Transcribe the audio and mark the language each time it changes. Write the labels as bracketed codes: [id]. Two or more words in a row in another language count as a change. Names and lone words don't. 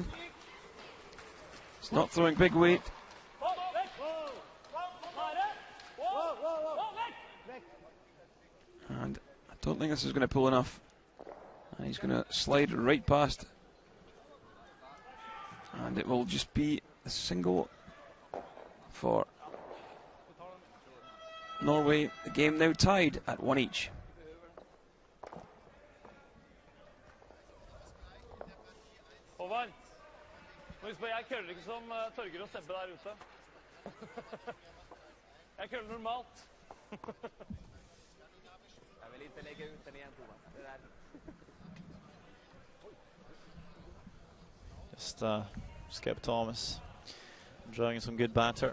[en] He's not throwing big weight. And I don't think this is going to pull enough. And he's going to slide right past. And it will just be a single for Norway. The game now tied at 1 each. [no] Håvard, husk på, jeg køller ikke som Torger og Sebbe der ute. Jeg køller normalt. Jeg vil ikke legge ut den igjen, Håvard. [en] Just Skip Thomas enjoying some good banter.